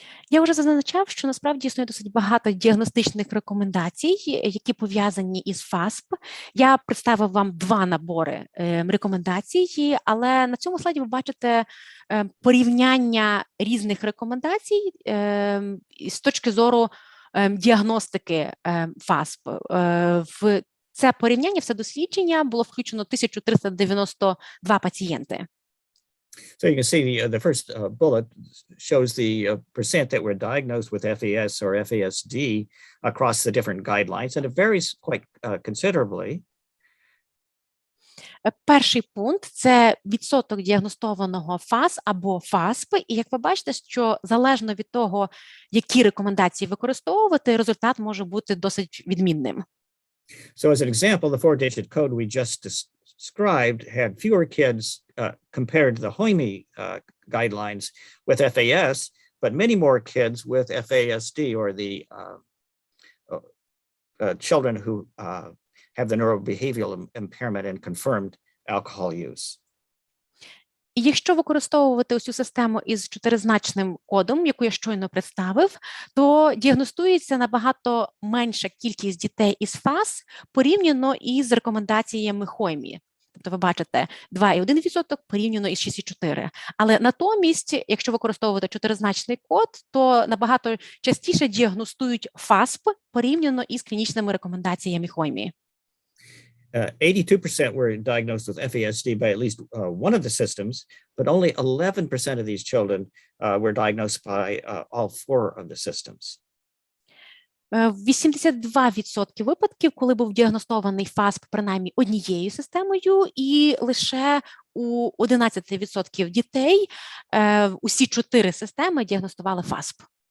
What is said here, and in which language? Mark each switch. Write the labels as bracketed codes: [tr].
[uk] Я вже зазначав, що насправді існує досить багато діагностичних рекомендацій, які пов'язані із ФАСП. Я представив вам два набори рекомендацій, але на цьому слайді ви бачите порівняння різних рекомендацій з точки зору діагностики ФАСП. В це порівняння, все дослідження було включено 1392 пацієнти. [en] So you can see the first bullet shows the percent that were diagnosed with FAS or FASD across the different guidelines, and it varies quite considerably. [uk] Перший пункт – це відсоток діагностованого ФАС або ФАСП, і як ви бачите, що залежно від того, які рекомендації використовувати, результат може бути досить відмінним. [en] So as an example, the four-digit code we just described had fewer kids compared to the HOIMI guidelines with FAS, but many more kids with FASD, or the children who have the neurobehavioral impairment and confirmed alcohol use. [uk] І якщо використовувати ось цю систему із чотиризначним кодом, яку я щойно представив, то діагностується набагато менша кількість дітей із ФАС порівняно із рекомендаціями HOIMI. Тобто ви бачите 2,1% порівняно із 6,4%. Але натомість, якщо використовувати чотиризначний код, то набагато частіше діагностують ФАСП порівняно із клінічними рекомендаціями HOIMI. [en] 82% were diagnosed with FASD by at least one of the systems, but only 11% of these children were diagnosed by all four of the systems. [uk] 82% випадків, коли був діагностований ФАСП принаймні однією системою, і лише у 11% дітей усі 4 системи діагностували ФАСП.